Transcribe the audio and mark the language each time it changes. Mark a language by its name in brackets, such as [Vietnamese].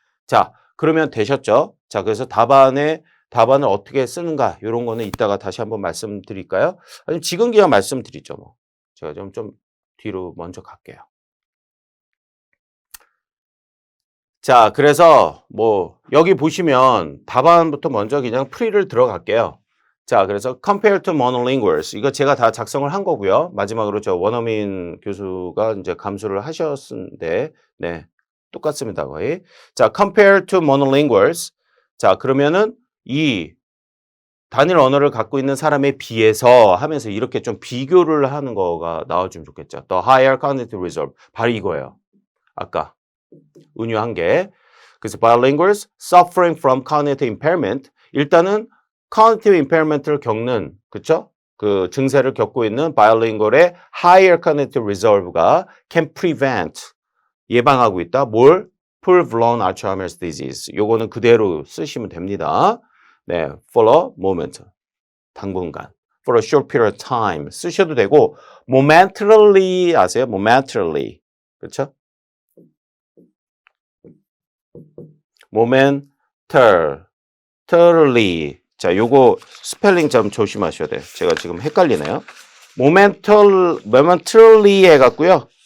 [Korean] 자, 그러면 되셨죠? 자, 그래서 답안을 어떻게 쓰는가 이런 거는 이따가 다시 한번 말씀드릴까요? 아니면 지금 그냥 말씀드리죠, 뭐. 제가 좀 뒤로 먼저 갈게요. 자, 그래서 뭐 여기 보시면 답안부터 먼저 그냥 프리를 들어갈게요. [English] 자, 그래서 compare to monolinguals. [Korean] 이거 제가 다 작성을 한 거고요. 마지막으로 저 원어민 교수가 이제 감수를 하셨는데, 네, 똑같습니다, 거의. [English] 자, compare to monolinguals. [Korean] 자, 그러면은 이 단일 언어를 갖고 있는 사람에 비해서 하면서 이렇게 좀 비교를 하는 거가 나와주면 좋겠죠. [English] The higher cognitive reserve. [Korean] 바로 이거예요. 아까 은유한 게. 그래서 [English] bilinguals suffering from cognitive impairment. [Korean] 일단은 cognitive impairment를 겪는, 그쵸? 그 증세를 겪고 있는 bilingual의 [English] higher cognitive reserve [Korean] 가 [English] can prevent, [Korean] 예방하고 있다. 뭘? [English] full-blown Alzheimer's disease. [Korean] 요거는 그대로 쓰시면 됩니다. [English] 네, for a moment, [Korean] 당분간, [English] for a short period of time [Korean] 쓰셔도 되고, [English] momentarily [Korean] 아세요? [English] momentarily, [Korean] 그렇죠? [English] momentarily. [Korean] 자, 요거 스펠링 좀 조심하셔야 돼요. 제가 지금 헷갈리네요. momentarily 해갖고요.